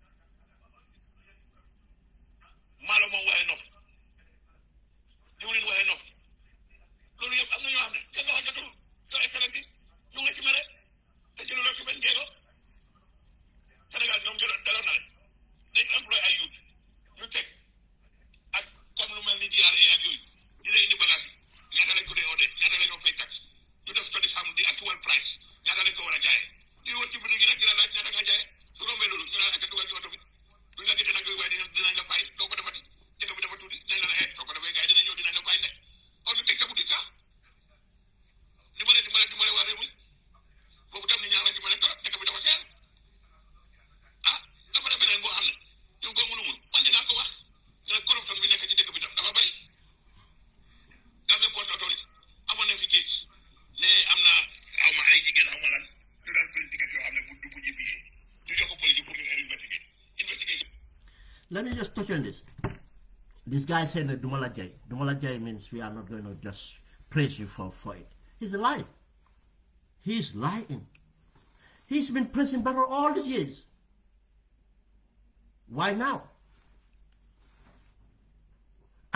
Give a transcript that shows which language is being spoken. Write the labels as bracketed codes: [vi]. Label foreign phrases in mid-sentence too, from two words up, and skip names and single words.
[wo] maalo moom waxee noppi diwlin waxee noppi loolu yëpp am na ñoo xam ne seen loxo jotul yoo excellence ñu nga ci mere te jëluloo ci benn jéego Sénégal ñoom daloon na leen dañ employé ay youth ñu teg ak comme lu mel ni DRA ak yooyu di lay indi bagage yi ñaata lañ ko dee odee ñaata la ñoo fay tax ñu def studies xam di [en] actual price [wo] ñaata lañ ko war a jaayee di woon ci biir gi rek dina laaj ñaata nga jaayee su rombee loolu ñu naan ak dugal ci oto bi duñ la gëte nag yooyu waaye dinañ la fay doo ko defati dëkk bi dafa tuuti dinañ la ne soo ko defee gars yi dinañ ñëw dinañ la fay ne or ñu teg sa boutique sax dimbale waa réew mi boobu tam ni ñaar la dimbale trop dëkk bi dafa seer dafa def beneen boo xam ne ñu ngi ko mënu mun man dinaa ko wax ñu ne corruption bi nekk ci dëkk bi tam dafa bari Gambia Port Authority amoon nañ fi géej ne am na xaw ma ay jigéen xaw ma lan ñu daan politique yoo xam ne bu jibiyee ñu jox ko police pour ñu investigation. [en] Let me just touch on this. This guy said that Dumala Jai. Dumala Jai means we are not going to just praise you for it. He's lying. He's lying. He's been praising Barrow all these years. Why now?